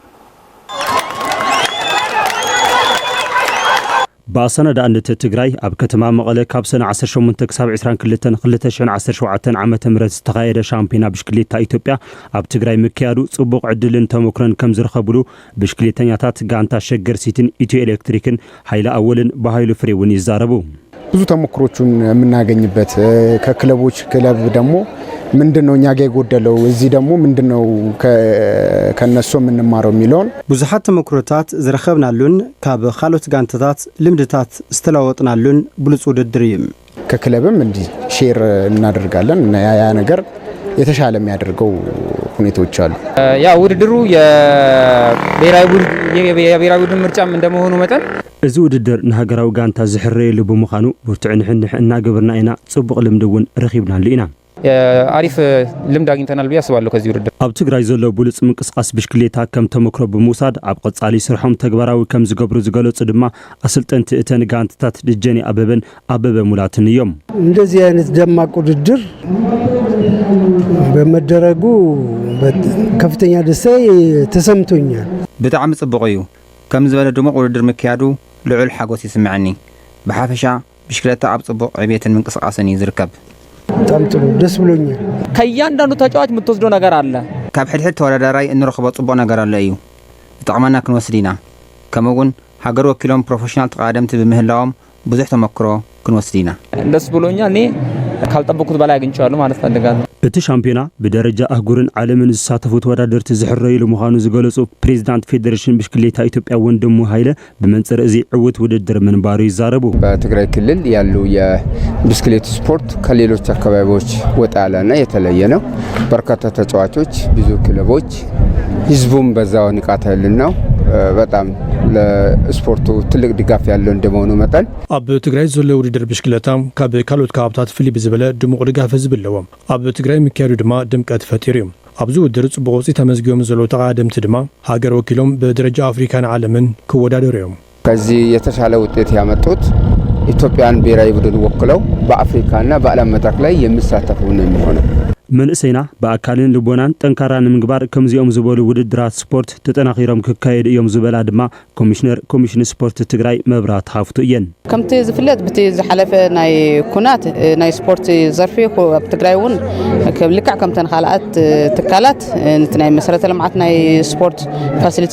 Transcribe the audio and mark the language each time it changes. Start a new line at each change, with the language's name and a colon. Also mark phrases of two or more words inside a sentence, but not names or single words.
Tigrinya: ባሰነዳ አንተ ትግራይ ኣብ ከተማ መቐለ ካብ ሰነ 18 ክሳብ 22 2017 ዓመተ ምህረት ዝተኻየደ ሻምፒዮና ብሽክሌታ ኢትዮጵያ ኣብ ትግራይ ምክያዱ ጽቡቕ ዕድልን ተመክሮን ከም ዝረኸብሉ ብሽክሌተኛታት ጋንታ ሸገር ሲቲን ኢትዮ ኤሌክትሪክን ኃይለ አወልን በኃይሉ ፍሬውን ይዛረቡ
Amharic: ብዙ ተሞክሮቹን የምናገኝበት ከክለቦች ክለብ ደግሞ ምንድነው እኛ ጋር የጎደለው እዚህ ደግሞ ምንድነው ከነሱ የምንማረው የሚለውን
Tigrinya: ብዙሃት ተሞክሮታት ዝረኸብናሉን ካብ ካልኦት ጋንታታት ልምድታት ዝተለዋወጥናሉን ብሉጽ ውድድር እዩ
Amharic: ከክለብም እንዲህ ሼር እናደርጋለን እና ያ ነገር የተሻለ የሚያደርገው ሁኔታዎች አሉ ያ ውድድሩ የብሔራዊ ቡድን ምርጫም እንደመሆኑ መጠን
Tigrinya: እዚ ውድድር ንሃገራዊ ጋንታ ዝሕረየሉ ብምዃኑ ብርቱዕንሕንሕ እናገበርና ኢና ጽቡቕ ልምዲ እውን ረኺብናሉ ኢና
Amharic: አሪፍ ልምድ አግኝተናል ብዬ አስባለሁ ከዚህ ውድድር
Tigrinya: ኣብ ትግራይ ዘሎ ብሉጽ ምንቅስቃስ ብሽክሌታ ከም ተመክሮ ብምውሳድ ኣብ ቀጻሊ ስርሖም ተግባራዊ ከም ዝገብሩ ዝገለጹ ድማ አሰልጠንቲ እተን ጋንታታት ደጀኔ አበበ ሙላትን እዮም
Amharic: እንደዚህ አይነት ደማቅ ውድድር በመደረጉ ከፍተኛ ደስታ ተሰምቶኛል
Tigrinya: ብጣዕሚ ጽቡቕ እዩ ከም ዝበለ ድሙቕ ውድድር ምክያዱ ልዑል ሓጎስ ይስምዓኒ ብሓፈሻ ብሽክሌታ ኣብ ጽቡቕ ዕብየትን ምንቅስቃስን እዩ ዝርከብ
Amharic: በጣም ጥሩ ደስ ብሎኛል ከያንዳንዱ ተጫዋች የምትወስደው ነገር አለ
Tigrinya: ካብ ሕድሕድ ተወዳዳራይ እንረኽቦ ጽቡቕ ነገር አለ እዩ ዝጠቕመና ክንወስድ ኢና ከምኡውን ሃገር ወኪሎም ፕሮፌሽናል ተቃደምቲ ብምህላዎም ብዙሕ ተመክሮ ክንወስድ ኢና
Amharic: ደስ ብሎኛል እኔ ካልጠበቅኩት በላይ አግኝቻለሁ ማለት ፈልጋለሁ
Tigrinya: እቲ ሻምፒዮና ብደረጃ አህጉርን ዓለምን ዝሳተፉ ተወዳደርቲ ዝሕረይሉ ምዃኑ ዝገለጹ ፕሬዝዳንት ፌዴሬሽን ብሽክሌታ ኢትዮጵያ ወንድሙ ኃይለ በመንጽር እዚ ዕውት ውድድር ምንባሩ ይዛረቡ
Amharic: በትግራይ ክልል ያሉ የብስክሌት ስፖርት ከሌሎች አካባቢዎች ወጣ ያለና የተለየ ነው በርካታ ተጫዋቾች ብዙ ክለቦች ህዝቡም በዛው ንቃተ ህሊናው በጣም ለስፖርቱ ትልቅ ድጋፍ ያለው እንደመሆኑ መጠን
Tigrinya: ኣብ ትግራይ ዘሎ ውድድር ብሽክሌታ ካብ ካልኦት ካብታት ፍልይ ብዝበለ ድሙቕ ድጋፍ ዝብለዎም ኣብ ትግራይ ምክያዱ ድማ ድምቀት ፈጢሩ እዩ ኣብዚ ውድድር ጽቡቕ ውፅኢት ተመዝጊቦም ዘሎ ተቃደምቲ ድማ ሃገር ወኪሎም በደረጃ አፍሪካን ዓለምን ክወዳደሩ እዮም
Amharic: ከዚህ የተሻለ ውጤት ያመጡት ኢትዮጵያን ብሔራዊ ቡድን ወክለው በአፍሪካና በዓለም መድረክ ላይ የሚሳተፉ ነው የሚሆነው
Tigrinya: መንእሰይና በአካልን ልቦናን ጠንካራን ምግባር ከምዚኦም ዝበሉ ውድድራት ስፖርት ተጠናኺሮም ክካየድ እዮም ዝበላ ድማ ኮሚሽን ስፖርት ትግራይ መብራት ሃፍቱ እየን ከምቲ ዝፍለጥ በቲ ዝሓለፈ ናይ ኩናት ናይ ስፖርት ዘርፊ ኣብ ትግራይ እውን ልክዕ ከምተን ካልኣት ትካላት ነቲ ናይ መሰረተ ልምዓት ናይ ስፖርት ፋሲሊቲ